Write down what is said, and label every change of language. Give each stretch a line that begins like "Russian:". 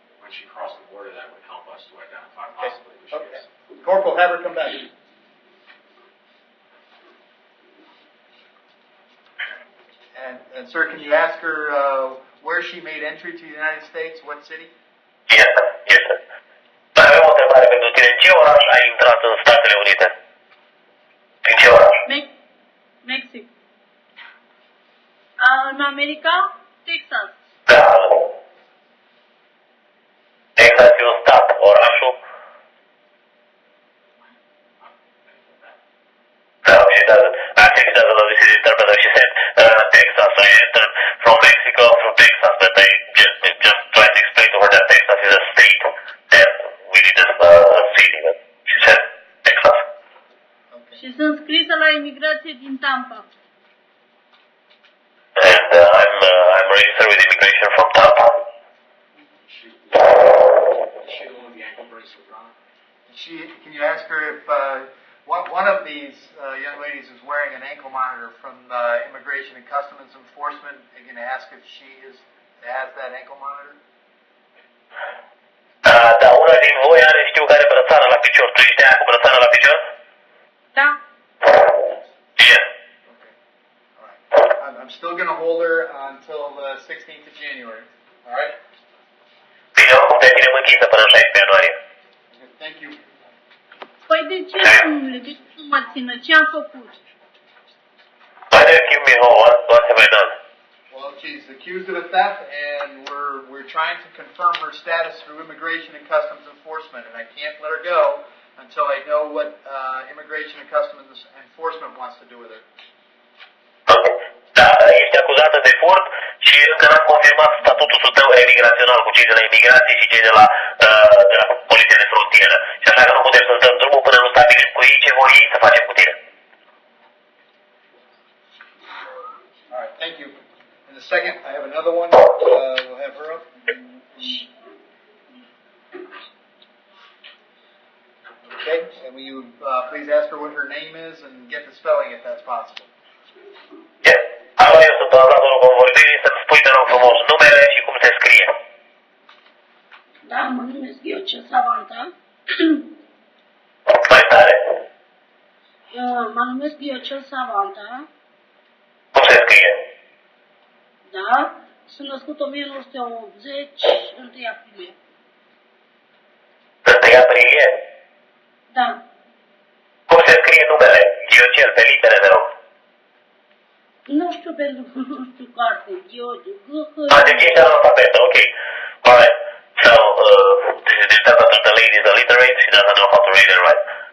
English: when she crossed the border, that would help us to identify possibly who she Okay. is. Corporal, have her come back. And sir, can you ask her where she made entry to the United States? What city? Yes, sir. Yes, sir.
Romanian: Mai avem o întrebare pentru tine. În ce oraș ai intrat în Statele Unite? În ce oraș? Mexic. În America, Texas. Da. Texas e un stat. Orașul?
English: No, she doesn't. I think she doesn't know this is interpreter. She said Texas. I entered from Mexico through Texas, but I just tried to explain to her that Texas is a state and we need a city. But she said Texas.
Romanian: Și sunt scrisă la imigrație din Tampa.
English: And I'm registered with immigration from Tampa. She the one with the ankle bracelet on? Can you ask her if one of these young ladies is wearing an ankle monitor from Immigration and Customs Enforcement? Are you going to ask if she has that ankle monitor?
Romanian: Da, una din voi are, știu că are brățară la picior. Tu ești aia cu brățară la picior? Da.
English: Yes. Okay. All right. I'm still going to hold her until the 16th of January. All right?
Romanian: Bine, oricum te ținem închisă până în 16 ianuarie.
English: Okay, thank you.
Romanian: Păi de ce, domnule? De ce nu mă țină? Ce am făcut?
English: Why do you give me home? What have I done? Well, she's accused of a theft, and we're trying to confirm her status through Immigration and Customs Enforcement, and I can't let her go until I know what Immigration and Customs Enforcement wants to do with her. Okay.
Romanian: Da, ești acuzată de furt și încă n-am confirmat statutul tău emigrațional cu cei de la imigrație și cei de la Poliția de Frontieră. Și așa că nu putem să-ți dăm drumul până nu stabilim cu ei ce vor ei să facem cu tine.
English: All right, thank you. In a second, I have another one. We'll have her up. Okay, and will you please ask her what her name is and get the spelling if that's possible? Yes.
Romanian: Alo, eu sunt doamna convorbirii, să-mi spui, te rog frumos, numele și cum se scrie. Da, mă numesc Ghiocel Savanta. Mai tare. Mă numesc Ghiocel Savanta. Cum se scrie? Da? Sunt născut 1980, 1 aprilie. 1 aprilie? Da. Cum se scrie numele? Ghiocel, pe litere, te rog. Nu știu pentru că nu știu carte. Deci ești analfabetă, ok.
English: Alright. So, this is the interpreter. The lady is illiterate. She doesn't know how to read and write.